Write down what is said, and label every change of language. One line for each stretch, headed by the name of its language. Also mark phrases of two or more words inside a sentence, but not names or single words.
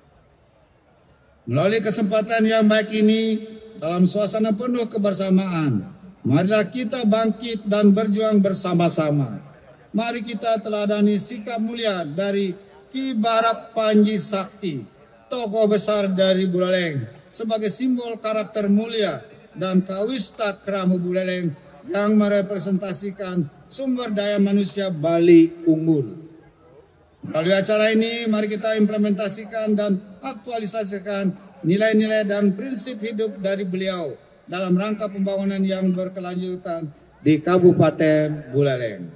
Indonesian: Melalui kesempatan yang baik ini, dalam suasana penuh kebersamaan, marilah kita bangkit dan berjuang bersama-sama. Mari kita teladani sikap mulia dari Ki Barak Panji Sakti, tokoh besar dari Buleleng, sebagai simbol karakter mulia dan kawista kramu Buleleng yang merepresentasikan sumber daya manusia Bali unggul. Melalui acara ini, mari kita implementasikan dan aktualisasikan nilai-nilai dan prinsip hidup dari beliau dalam rangka pembangunan yang berkelanjutan di Kabupaten Buleleng.